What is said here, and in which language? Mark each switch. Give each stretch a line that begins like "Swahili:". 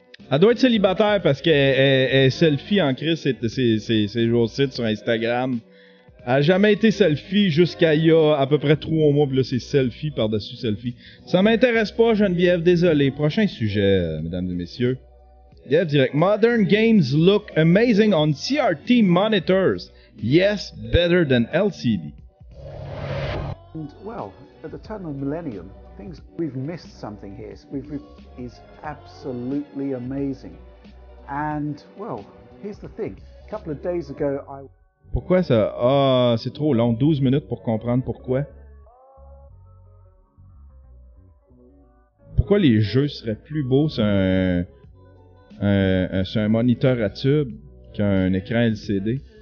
French: Elle doit être célibataire parce qu'elle est selfie en crise ces jours-ci sur Instagram. Elle a jamais été selfie jusqu'à il y a à peu près 3 mois, puis là c'est selfie par-dessus selfie. Ça m'intéresse pas, Geneviève, désolé. Prochain sujet, mesdames et messieurs. Geneviève direct.
English: Modern games look amazing on CRT monitors. Yes, better than LCD. And, well, at the turn of the millennium, we've missed something here. Is absolutely amazing. And, well, here's the thing. A couple of days ago,
French: Pourquoi ça? Ah, c'est trop long. 12 minutes pour comprendre pourquoi. Pourquoi les jeux seraient plus beaux sur un moniteur à tube qu'un écran LCD?